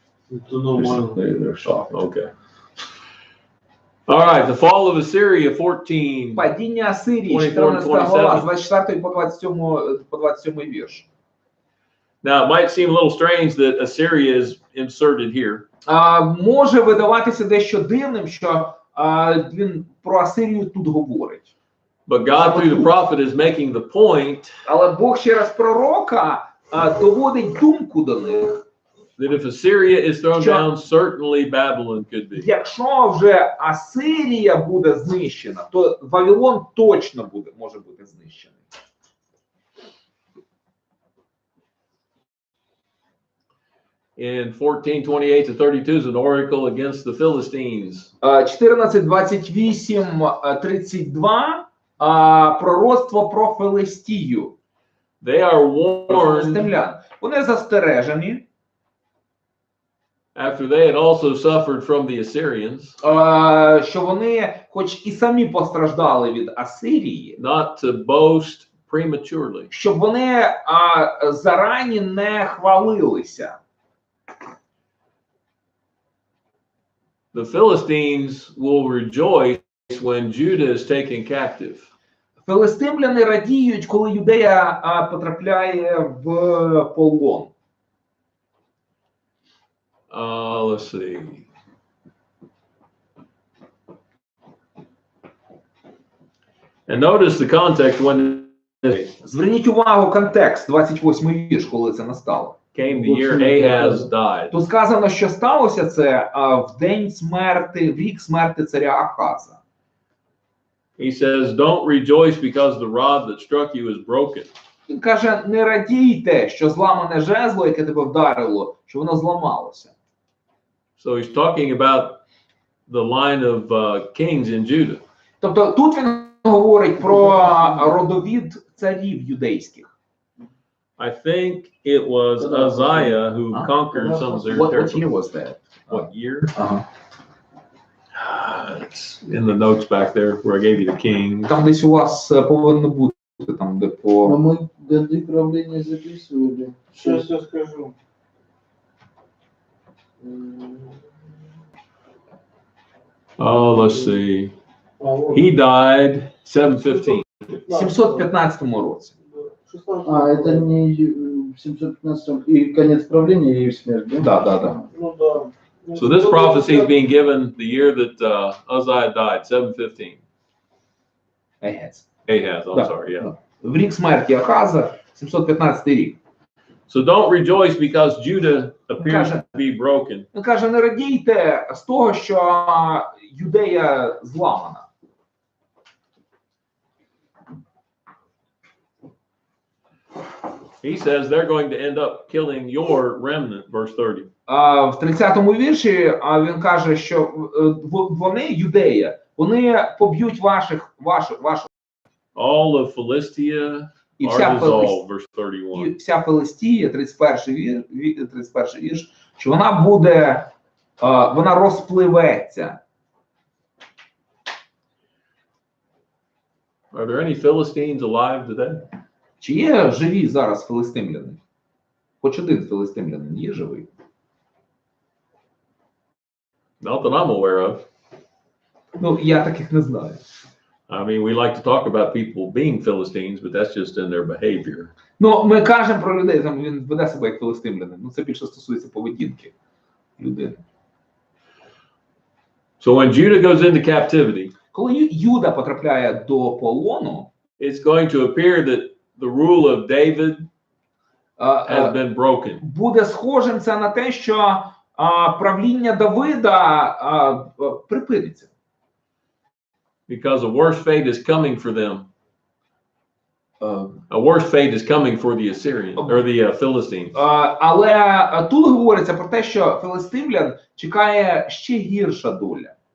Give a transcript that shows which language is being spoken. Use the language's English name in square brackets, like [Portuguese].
[Russian] Это нормально. [English] Okay. All right, the fall of Assyria, 14. [Ukrainian] Падіння Асирії, 24, 14 глава, з 24 по 27 вірш. [English] Now, it might seem a little strange that Assyria is inserted here. [Ukrainian] Може видаватися дещо дивним, що він про Асирію тут говорить. [English] But God, through the prophet, is making the point [Ukrainian] Але Бог через пророка доводить думку до них. [English] that if Assyria is thrown Sure. down, certainly Babylon could be. [Ukrainian] Якщо вже Асирія буде знищена, то Вавилон точно може бути знищений. [English] In 14:28 to 32 is an oracle against the Philistines. [Ukrainian] 14:28-32 пророцтво про Филистію. [English] They are warned [Ukrainian] Землян. Вони застережені, [English] after they had also suffered from the Assyrians, [Ukrainian] що вони, хоч і самі постраждали від Асирії, [English] not to boast prematurely. [Ukrainian] щоб вони зарані не хвалилися. [English] The Philistines will rejoice when Judah is taken captive. [Ukrainian] Филистимляни радіють, коли Юдея потрапляє в полон. [English] Let's see. And notice the context when [Ukrainian] Зверніть увагу контекст, 28-й вірш, коли це настало. [English] came the year Ahaz died. [Ukrainian] Тут сказано, що сталося це в день смерти, в рік смерти царя Ахаза. [English] He says, don't rejoice because the rod that struck you is broken. [Ukrainian] Він каже, не радійте, що зламане жезло, яке тебе вдарило, що воно зламалося. [English] So he's talking about the line of kings in Judah. [Ukrainian] Тобто тут він говорить про родовід царів юдейських. [English] I think it was Uzziah who conquered some of their territory. was that? What year? It's in the notes back there where I gave you the king. [Ukrainian] Там десь у вас повинно бути, там де по... [Russian] Но мы годы правления записывали. Сейчас я скажу. [English] Oh, let's see. He died 715. [Ukrainian] В 715 році. [Russian] Это не в 715 и конец правления и их смерть, да? Да. Ну да. [English] So this prophecy is being given the year that Uzziah died, 715. Ahaz. Ahaz, I'm [Russian] Да. [English] sorry, yeah. [Ukrainian] В рік смерті Ахаза, 715 рік. [English] So don't rejoice because Judah appears to be broken. [Ukrainian] Він каже, не радійте з того, що Юдея зламана. [English] He says they're going to end up killing your remnant, verse 30. [Ukrainian] В 30-му вірші він каже, що вони, Юдея, вони поб'ють вашу [English] All of Philistia [Ukrainian] і [English] are dissolved, verse 31. [Ukrainian] вся Филистія, 31 вірш, що вона буде, вона розпливеться. [English] Are there any Philistines alive today? [Ukrainian] Чи є живі зараз филистимляни? Хоч один филистимлянин є живий? [English] Not that I'm aware of. [Ukrainian] Ну, я таких не знаю. [English] I mean, we like to talk about people being Philistines, but that's just in their behavior. [Ukrainian] Ну, ми кажемо про людей, там він веде себе як филистимлянин. Ну, це більше стосується поведінки людини. [English] So when Judah goes into captivity, [Ukrainian] Коли Юда потрапляє до полону, [English] it's going to appear that the rule of David has been broken. [Ukrainian] буде схожим це на те, що правління Давида припиниться. [English] Because a worse fate is coming for them. A worse fate is coming for the Assyrians or the Philistines. [Ukrainian] Але тут говориться про те, що филистимлян чекає ще гірша доля.